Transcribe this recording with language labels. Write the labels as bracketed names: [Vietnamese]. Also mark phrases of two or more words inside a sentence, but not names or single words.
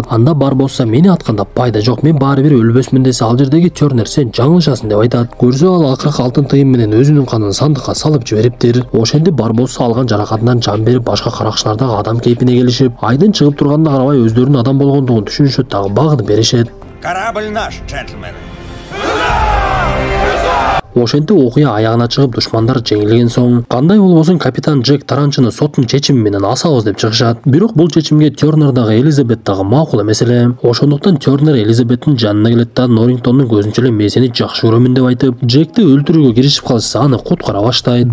[Kyrgyz] Анда Барбосса мени атканда пайда жок, мен баары бир өлбөсмүн десе, ал жердеги Тернер сен жаңылышасың деп айтат. Көрсө ал акыркы алтын тыйын менен өзүнүн канын сандыкка салып жибериптир. Ошентип Барбосса алган жаракатынан жан берип, башка каракчылар дагы адам кейпине келишип, айдын чыгып турганына карабай өздөрүнүн адам болгондугун түшүнүшөт дагы багынып беришет. [Russian] Корабль наш, джентльмены. [Kyrgyz] Ошентип окуя аягына чыгып, душмандар жеңилген соң, кандай болбосун капитан Джек таранчыны соттун чечими менен асабыз деп чыгышат. Бирок бул чечимге Тернер дагы Элизабет дагы макул эмес эле. Ошондуктан Тернер Элизабеттин жанына келет да Норингтондун көзүнчө эле мен сени жакшы көрөмүн деп айтып, Джекти өлтүрүүгө киришип калса, аны куткара баштайт.